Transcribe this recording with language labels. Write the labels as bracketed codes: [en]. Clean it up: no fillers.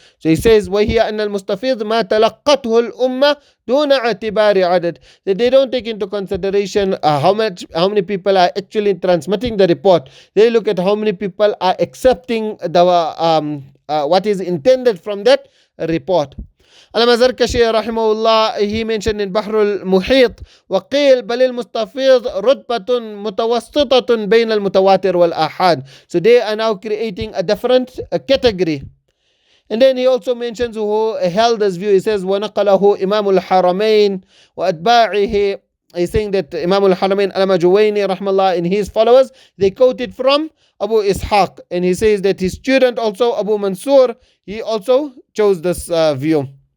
[en] So he says [ar] وَهِيَ أَنَّ الْمُسْتَفِيض مَا تَلَقَّتْهُ الْأُمَّةِ دُونَ اعْتِبَارِ عَدَدٍ, [en] that they don't take into consideration how many people are actually transmitting the report. They look at how many people are accepting the what is intended from that report. Al-Mazarkashi rahimahullah, he mentioned in Bahr al-Muhit, [ar] وَقِيل بَلِ الْمُسْتَفِيض رُتْبَةٌ مُتَوَسِّطَةٌ بَيْنَ الْمُتَوَاتِرِ وَالْآحَادِ. [en] So they are now creating a different category. And then he also mentions who held this view. He says [ar] وَنَقَلَهُ إِمَامُ الْحَرَمَيْنِ وَأَتْبَاعِهِ. [en] He's saying that Imam al-Haramain al-Majuwayni rahmallah and his followers, they quoted from Abu Ishaq, and he says that his student also Abu Mansur, he also chose this view.